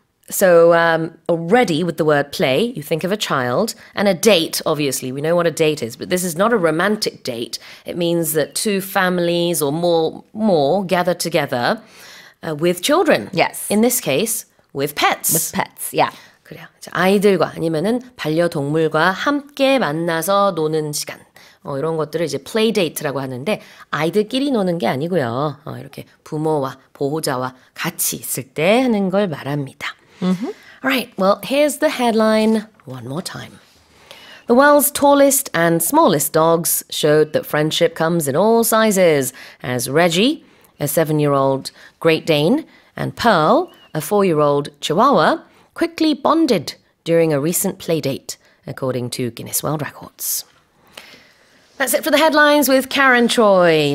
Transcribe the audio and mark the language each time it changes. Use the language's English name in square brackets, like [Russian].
[English] So already with the word play, you think of a child, and a date, obviously. We know what a date is, but this is not a romantic date. It means that two families or more gather together with children. Yes. In this case, with pets. With pets, yeah. [Korean] 그래요. 아이들과 아니면은 반려동물과 함께 만나서 노는 시간. 이런 것들을 이제 플레이데이트라고 하는데 아이들끼리 노는 게 아니고요. 이렇게 부모와 보호자와 같이 있을 때 하는 걸 말합니다. [English] All right, well, here's the headline one more time. The world's tallest and smallest dogs showed that friendship comes in all sizes, as Reggie, a 7-year-old Great Dane, and Pearl, a 4-year-old Chihuahua, quickly bonded during a recent playdate, according to Guinness World Records. That's it for the headlines with Karen Choi.